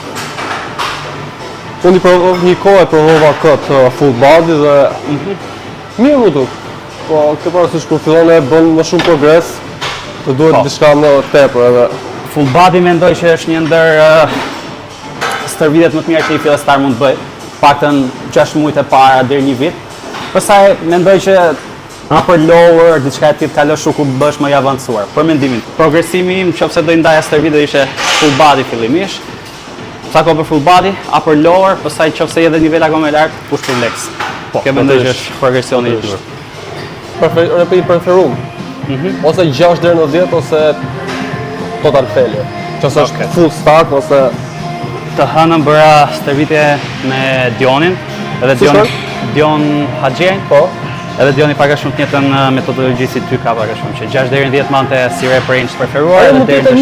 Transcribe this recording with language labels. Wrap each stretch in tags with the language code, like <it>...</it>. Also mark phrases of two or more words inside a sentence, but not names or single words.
<sq>Unë një kohë e provova këtë</sq> <en>full body</en> <sq>dhe mirë më duk. Po ke parasysh kur fillon e bën më shumë progres, të duhet diçka më tepër edhe.</sq> <en>Full body</en> <sq>mendoj që është një ndër stërvitjet më të mira që një fillestar mund të bëj, paktën 6 muajt e para deri një vit. Pastaj mendoj që</sq> <en>upper lower</en> <sq>diçka e tillë kalosh kur bësh më i avancuar. Për mendimin, progresimi im nëse do i ndaja stërvitje ishte</sq> <en>full body</en> <sq>fillimisht. Sa kohë për</sq> <en>full body, upper lower,</en> <sq>pastaj nëse edhe nivel akoma më lart,</sq> <en>push pull legs.</en> <sq>Kjo mendoj që është progresioni i dur. Preferum. Ose 6 deri në 10 ose</sq> <en>total failure.</en> <sq>Nëse është</sq> <en>full start</en> <sq>ose të hënën bëra stërvitje me Dionin, edhe Dion Haxhin, edhe Dioni pak a shumë të njëjtën metodologji si ty ka pak a shumë, që 6 deri në 10 mante si</sq> <en>rep range</en> <sq>preferuar edhe deri në</sq>